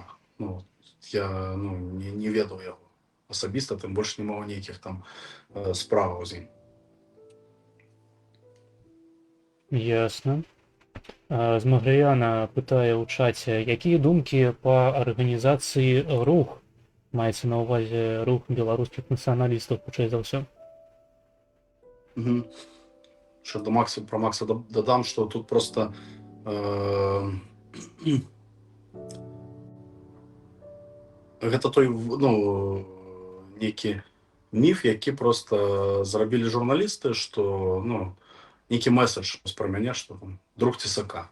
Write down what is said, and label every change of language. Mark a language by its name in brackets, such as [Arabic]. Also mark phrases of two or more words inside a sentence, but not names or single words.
[Belarusian] Ну, я ну, не ведаў яго асабіста, тым больш не маў нейкіх там справаў з ім. Ясна. Змагрыяна пытае ў чаце, якія думкі па арганізацыі рух? Маецца на ўвазе рух беларускіх нацыяналістаў, хутчэй за ўсё. [Ukrainian] Що до Макса, про Макса додам, що тут просто [Belarusian] гэта той ну, нейкі міф, які просто зрабілі журналісты, што ну, нейкі меседж пра мяне, што там друг ЦСК.